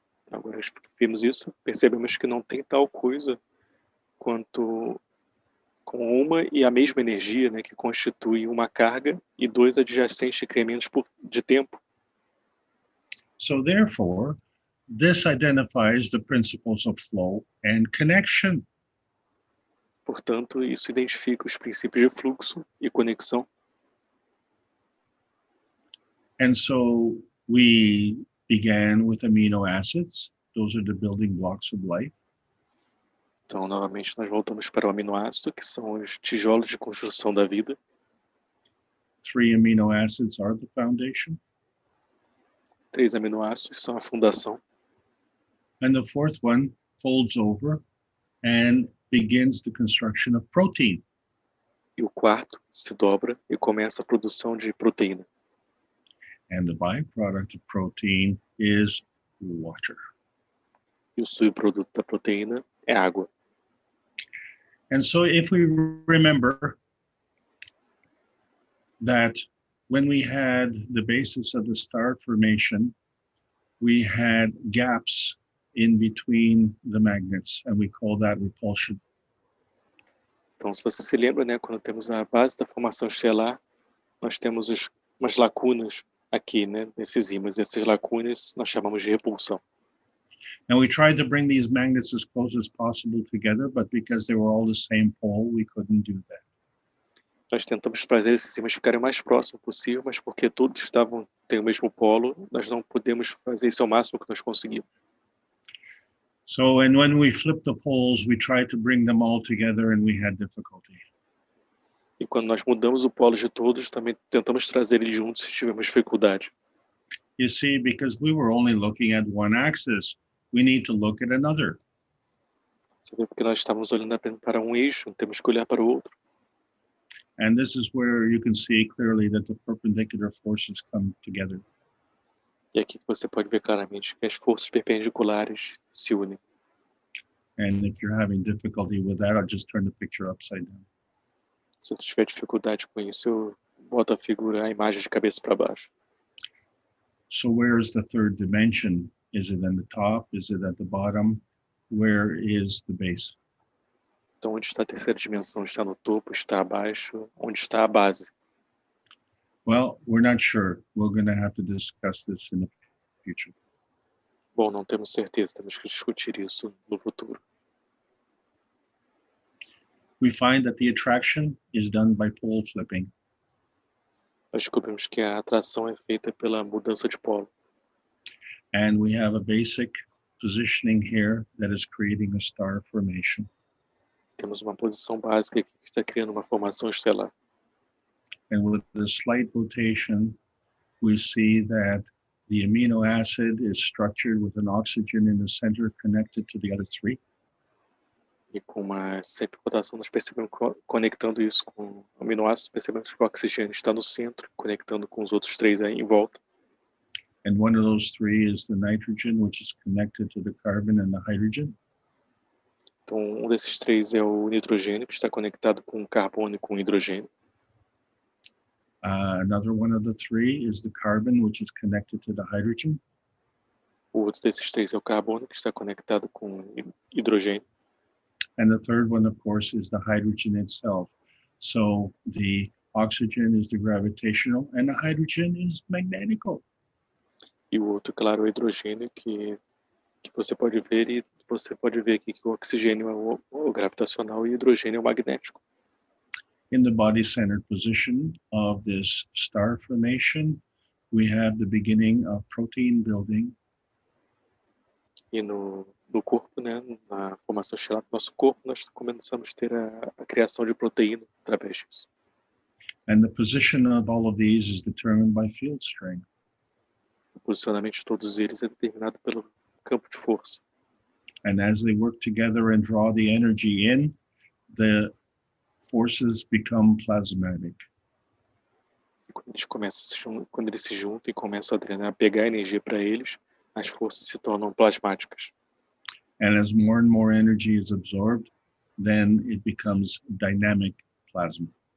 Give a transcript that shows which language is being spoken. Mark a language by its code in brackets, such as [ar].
[pt] Agora que vimos isso, percebemos que não tem tal coisa quanto com uma e a mesma energia, né, que constitui uma carga e dois adjacentes incrementos de tempo. [en] So therefore, this identifies the principles of flow and connection. [pt] Portanto, isso identifica os princípios de fluxo e conexão. [en] And so we began with amino acids. Those are the building blocks of life. [pt] Então, novamente, nós voltamos para o aminoácido, que são os tijolos de construção da vida. [en] 3 amino acids are the foundation. [pt] 3 aminoácidos são a fundação. [en] And the fourth one folds over and begins the construction of protein. [pt] E o quarto se dobra e começa a produção de proteína. [en] And the byproduct of protein is water. [pt] E o subproduto da proteína é água. [en] And so if we remember that when we had the basis of the star formation, we had gaps in between the magnets, and we call that repulsion. [pt] Então, se você se lembra, né, quando temos a base da formação estelar, nós temos umas lacunas aqui, né, nesses ímãs. Essas lacunas nós chamamos de repulsão. [en] And we tried to bring these magnets as close as possible together, but because they were all the same pole, we couldn't do that. [pt] Nós tentamos fazer esses ímãs ficarem o mais próximos possível, mas porque todos têm o mesmo polo, nós não podemos fazer isso ao máximo que nós conseguimos. [en] So, and when we flipped the poles, we tried to bring them all together and we had difficulty. [pt] E quando nós mudamos o polo de todos, também tentamos trazer eles juntos e tivemos dificuldade. [en] You see, because we were only looking at one axis, we need to look at another. [pt] Você vê, porque nós estávamos olhando apenas para um eixo, temos que olhar para o outro. [en] And this is where you can see clearly that the perpendicular forces come together. [pt] E aqui você pode ver claramente que as forças perpendiculares se unem. [en] And if you're having difficulty with that, I'll just turn the picture upside down. [pt] Se você tiver dificuldade com isso, eu boto a imagem de cabeça para baixo. [en] So where is the third dimension? Is it at the top? Is it at the bottom? Where is the base? [pt] Então, onde está a terceira dimensão? Está no topo? Está abaixo? Onde está a base? [en] Well, we're not sure. We're going to have to discuss this in the future. [pt] Bom, não temos certeza. Temos que discutir isso no futuro. [en] We find that the attraction is done by pole flipping. [pt] Nós descobrimos que a atração é feita pela mudança de polo. [en] And we have a basic positioning here that is creating a star formation. [pt] Temos uma posição básica aqui que está criando uma formação estelar. [en] And with a slight rotation, we see that the amino acid is structured with an oxygen in the center connected to the other 3. [pt] E com uma sempre rotação, nós percebemos, conectando isso com o aminoácido, percebemos que o oxigênio está no centro, conectando com os outros 3 aí em volta. [en] And one of those 3 is the nitrogen, which is connected to the carbon and the hydrogen. [pt] Então, um desses 3 é o nitrogênio, que está conectado com o carbono e com o hidrogênio. [en] Another one of the 3 is the carbon, which is connected to the hydrogen. [pt] O outro desses 3 é o carbono, que está conectado com o hidrogênio. [en] And the third one, of course, is the hydrogen itself. So the oxygen is the gravitational and the hydrogen is magnetical. [pt] E o outro, claro, é o hidrogênio, que você pode ver, e você pode ver aqui que o oxigênio é o gravitacional e o hidrogênio é o magnético. [en] In the body-centered position of this star formation, we have the beginning of protein building. [pt] E no corpo, né, na formação estelar do nosso corpo, nós começamos a ter a criação de proteína através disso. [en] And the position of all of these is determined by field strength. [pt] O posicionamento de todos eles é determinado pelo campo de força. [en] And as they work together and draw the energy in, the forces become plasmatic. [pt] E quando eles se juntam e começam a drenar, a pegar energia para eles, as forças se tornam plasmáticas. [en] And as more and more energy is absorbed, then it becomes dynamic plasma.